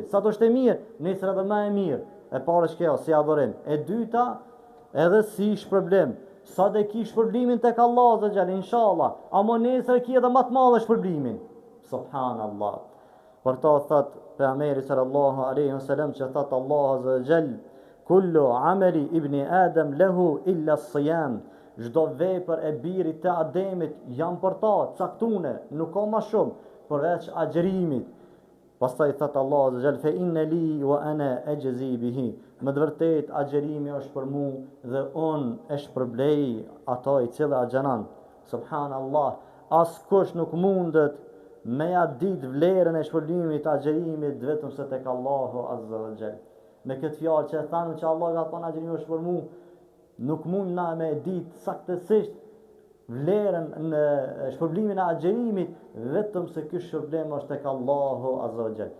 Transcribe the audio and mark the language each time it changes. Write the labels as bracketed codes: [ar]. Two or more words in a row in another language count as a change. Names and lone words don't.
[sq] Sa do është e mirë, nesër edhe më e mirë. E parë është kjo si adhurim. E dyta edhe si shpërblim. Sa dhe ki shpërblimin tek Allah [ar] عز وجل, [sq] inshallah. Amo nesër ki edhe më të madh shpërblimin. [ar] Subhanallah. [sq] Për ta thot pejgamberi [ar] صلى الله عليه وسلم [sq] që thot [ar] Allah عز وجل كل عمل ابن آدم له إلا الصيام. [sq] Çdo vepër e birit të Ademit janë për ta, caktune, nuk ka më shumë përveç agjerimit. Pastaj thot [ar] Allah عز جل فإن لي وأنا أجزي به. [sq] Më të vërtet agjerimi është për mu dhe unë e shpërblej ato i cilë agjeron. Subhanallah, askush nuk mundet me ja ditë vlerën e shpërblimit të agjerimit vetëm se tek Allahu [ar] عز وجل. [sq] Me këtë fjalë që thanë që Allah ka thonë agjerimi është për mu, nuk mund na me ditë saktësisht vlerën në shpërblimin e agjerimit vetëm se ky shpërblim është tek Allahu [ar] عز وجل.